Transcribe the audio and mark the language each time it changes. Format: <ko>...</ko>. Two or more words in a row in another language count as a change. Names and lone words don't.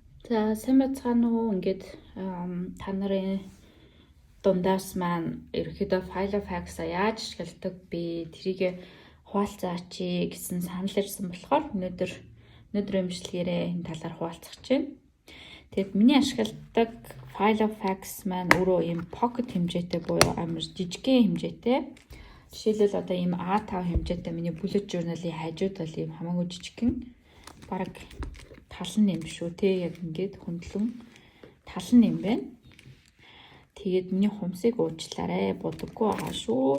<mn>За сайн байцгаана уу. Ингээд та нарын дундаас маань ерөөхдөө</mn> <en>file of facts-</en> <mn>а яаж ашигладаг би тэрийг хуваалцаач гэсэн санал ирсэн болохоор өнөөдөр эмчилгээрээ энэ талаар хуваалцах гэж байна. Тэгэд миний ашигладаг</mn> <en>file of facts</en> <mn>маань өөрөө ийм pocket хэмжээтэй буюу амар жижигхэн хэмжээтэй. Жишээлбэл одоо ийм A5 хэмжээтэй миний</mn> <en>bullet journal-</en> <mn>ийн хажууд бол ийм хамаагүй жижигхэн бараг талан юм шүү те, яг ингээд хөндлөн талан юм байна. Тэгээд миний хумсыг уучлаарай, будаггүй байгаа шүү.</mn>